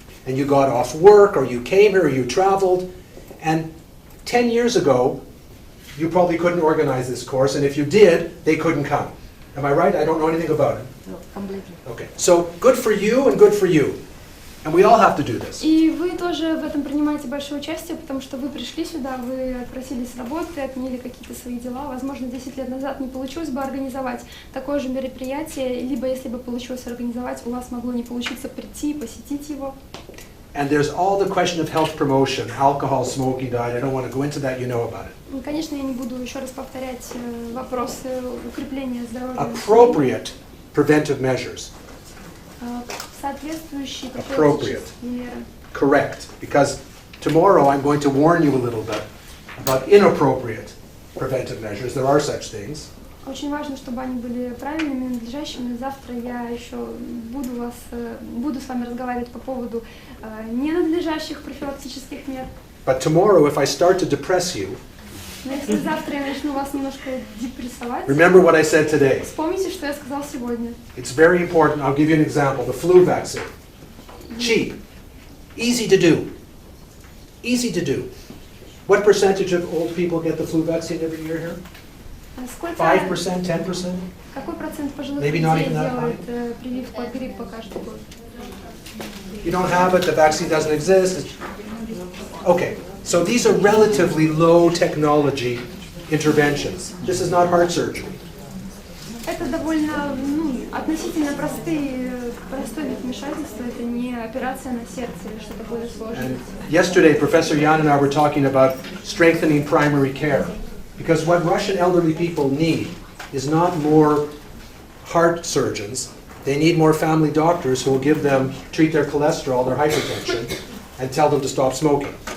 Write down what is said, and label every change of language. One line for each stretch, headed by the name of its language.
English: And you got off work, or you came here, or you traveled. And 10 years ago, you probably couldn't organize this course, and if you did, they couldn't come. Am I right? I don't know anything about it. No, completely. Okay, so good for you and good for you. And we all have to do this.
Russian: И вы тоже в этом принимаете большое участие, потому что вы пришли сюда, вы отпросились с работы, отменили какие-то свои дела. Возможно, 10 лет назад не получилось бы организовать такое же мероприятие, либо если бы получилось организовать, у вас могло не получиться прийти и посетить его.
English: And there's all the question of health promotion, alcohol, smoking, diet. I don't want to go into that, you know about it.
Russian: Конечно, я не буду еще раз повторять вопросы укрепления здоровья.
English: Appropriate preventive measures.
Russian: Соответствующие
English: Appropriate.
Russian: профилактические меры.
English: Correct, because tomorrow I'm going to warn you a little bit about inappropriate preventive measures. There are such things.
Russian: Очень важно, чтобы они были правильными, надлежащими. Завтра я еще буду с вами разговаривать по поводу ненадлежащих профилактических мер.
English: But tomorrow, if I start to depress you,
Russian: Но если завтра я начну вас немножко депрессовать,
English: remember what I said today.
Russian: вспомните, что я сказал сегодня.
English: It's very important. I'll give you an example. The flu vaccine. Cheap. Easy to do. Easy to do. What percentage of old people get the flu vaccine every year here?
Russian: Сколько,
English: 5%, 10%?
Russian: какой процент пожилых
English: Maybe
Russian: людей
English: not even that
Russian: делает прививку от гриппа каждый год?
English: You don't have it, the vaccine doesn't exist. Okay, so these are relatively low technology interventions. This is not heart surgery.
Russian: Это довольно относительно простой вид вмешательства. Это не операция на сердце или что-то более сложное.
English: And yesterday, Professor Jan and I were talking about strengthening primary care. Because what Russian elderly people need is not more heart surgeons. They need more family doctors who will treat their cholesterol, their hypertension, and tell them to stop smoking.